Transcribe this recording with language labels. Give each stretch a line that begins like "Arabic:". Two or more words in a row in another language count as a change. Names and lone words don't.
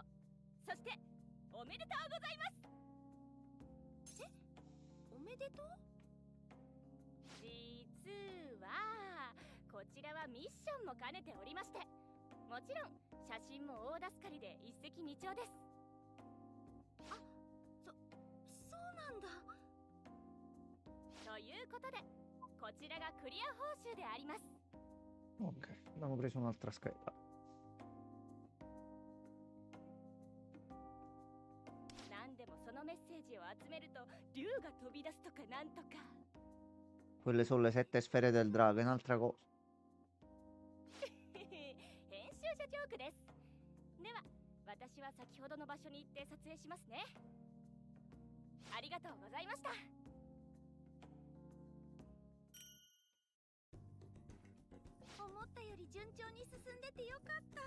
Japanese: そしておめでとうございます。え、おめでとう？実はこちらはミッションも兼ねておりまして、もちろん写真も大助かりで一石二鳥です。そうなんだ。ということでこちらがクリア報酬であります。
Italian: Ok, abbiamo preso un'altra scheda.
Japanese: 何でもそのメッセージを集めると竜が飛び出すとかなんとか。
Italian: Quelle sono le 7 sfere del drago, è un'altra cosa.
Japanese: 編集者ジョークです。では私は先ほどの場所に行って撮影しますね。ありがとうございました。思ったより順調に進んでてよかった。